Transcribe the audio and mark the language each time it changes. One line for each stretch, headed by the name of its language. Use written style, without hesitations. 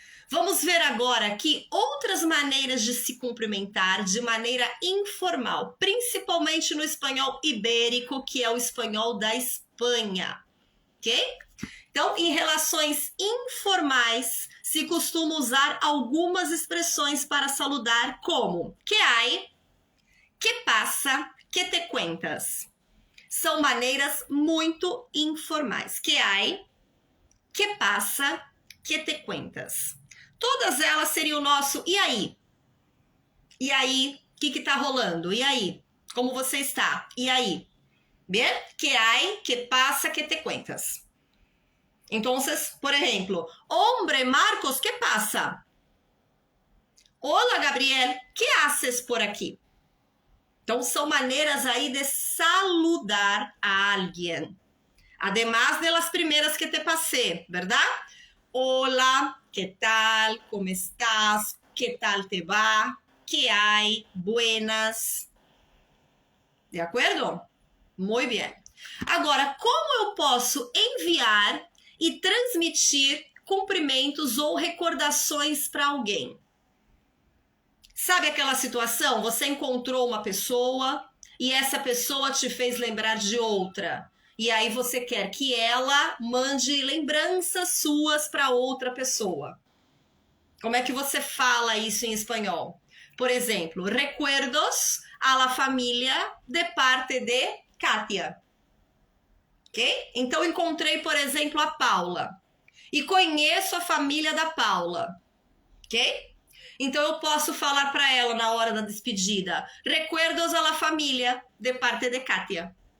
Portuguese: Vamos ver agora aqui outras maneiras de se cumprimentar de maneira informal, principalmente no espanhol ibérico, que é o espanhol da Espanha, ok? Então, em relações informais, se costuma usar algumas expressões para saludar, como
Spanish: que hay, que passa, que te cuentas.
Portuguese: São maneiras muito informais.
Spanish: Que hay, que passa, que te cuentas.
Portuguese: Todas elas seriam o nosso e aí? E aí, o que tá rolando? E aí? Como você está? E aí? Bien?
Spanish: Que hay, que passa, que te cuentas. Entonces, por ejemplo, hombre, Marcos, ¿qué pasa? Hola, Gabriel, ¿qué haces por aqui?
Portuguese: Então, são maneiras aí de saludar a alguém.
Spanish: Además de las primeras que te passé, ¿verdad? Hola, ¿qué tal? ¿Cómo estás? ¿Qué tal te va? ¿Qué hay? Buenas.
Portuguese: De acordo? Muito bem. Agora, como eu posso enviar e transmitir cumprimentos ou recordações para alguém? Sabe aquela situação? Você encontrou uma pessoa e essa pessoa te fez lembrar de outra. E aí você quer que ela mande lembranças suas para outra pessoa. Como é que você fala isso em espanhol? Por exemplo,
Spanish: recuerdos a la familia de parte de Kátia.
Portuguese: Ok? Então, encontrei, por exemplo, a Paula. E conheço a família da Paula. Ok? Então, eu posso falar para ela na hora da despedida.
Spanish: Recuerdos a la familia de parte de Kátia.